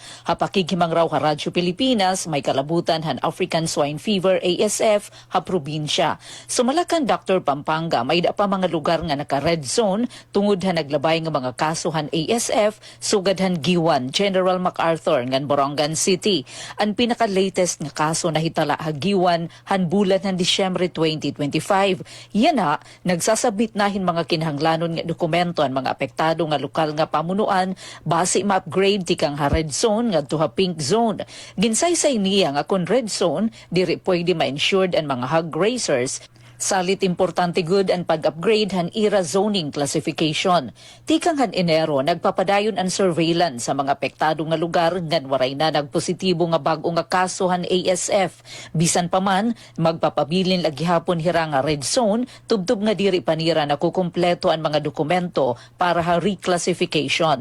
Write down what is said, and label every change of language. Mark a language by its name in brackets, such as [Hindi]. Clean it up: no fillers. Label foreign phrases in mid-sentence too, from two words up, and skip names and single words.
[Waray] Hapakigimang raw ha Radyo Pilipinas, may kalabutan han [English] African Swine Fever [Waray] ASF ha probinsya. Sumalakan Dr. Pampanga, may da pa mga lugar nga naka- [English] red zone [Waray] tungod ha naglabay nga mga kaso han ASF, sugad han Giwan, General MacArthur ngan Borongan City. Ang pinaka-latest nga kaso na hitala ha Giwan han bulan han Disyembre 2025. Yan na, nagsasabit nahin mga kinahanglanon nga dokumento ang mga apektado nga lokal nga pamunuan base ma-upgrade tikang ha [English] red zone [Waray] nga to ha [English] pink zone. [Waray] Ginsaysay niya nga kung [English] red zone, [Waray] diri pwede ma-insured ang mga [English] hog raisers. [Waray] Salit importante good ang pag-upgrade han IRA [English] zoning classification. [Waray] Tikang han Enero, nagpapadayon ang surveillance sa mga apektado nga lugar ngan waray na nagpositibo nga bag-o nga kaso han ASF. Bisan pa man, magpapabilin lagi hapon hira nga [English] red zone, [Waray] tubtub nga diri panira na kukumpleto ang mga dokumento para ha reclassification.